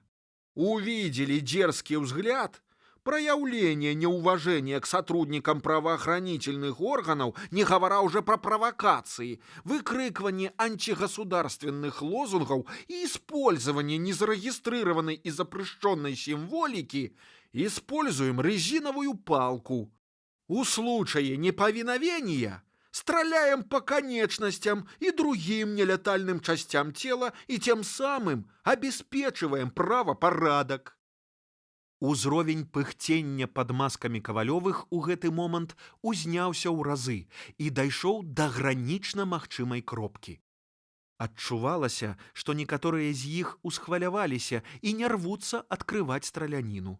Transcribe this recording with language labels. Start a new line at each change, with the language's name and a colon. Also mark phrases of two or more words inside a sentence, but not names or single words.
Russian: Увидели дерзкий взгляд, проявление неуважения к сотрудникам правоохранительных органов, не говоря уже про провокации, выкрикивание антигосударственных лозунгов и использование незарегистрированной и запрещенной символики, используем резиновую палку. У случае неповиновения стреляем по конечностям и другим нелетальным частям тела и тем самым обеспечиваем правопорядок.
Belarusian: Узровень пыхцення пад маскамі Кавалёвых у гэты момант узняўся ў разы і дайшоў да гранічна магчымай кропкі. Адчувалася, што некаторыя з іх усхваляваліся і не рвуцца адкрываць страляніну.